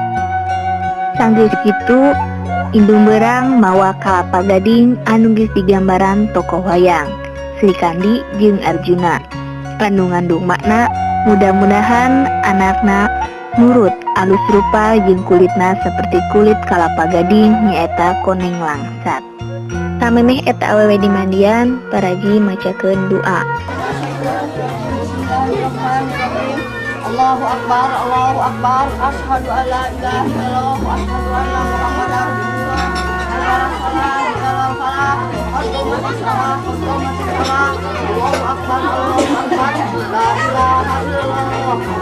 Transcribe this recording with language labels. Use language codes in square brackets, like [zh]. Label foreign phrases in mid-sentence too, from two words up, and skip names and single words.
[su] Sanggeus kitu indung berang mawa kalapa gading anu geus digambaran tokoh wayang Sri Kandi jeung Arjuna. Anu ngandung makna mudah-mudahan anakna nurut alus rupa jeung kulitna seperti kulit kalapa gading nyaeta koneng langsat. Samemeh eta awewe di mandian paraji macakeun doa. [ar] الله أكبر، الله أكبر، أشهد أن لا إله إلا الله وأشهد أن محمدا رسول الله. الله أكبر، الله أكبر، لا إله إلا الله.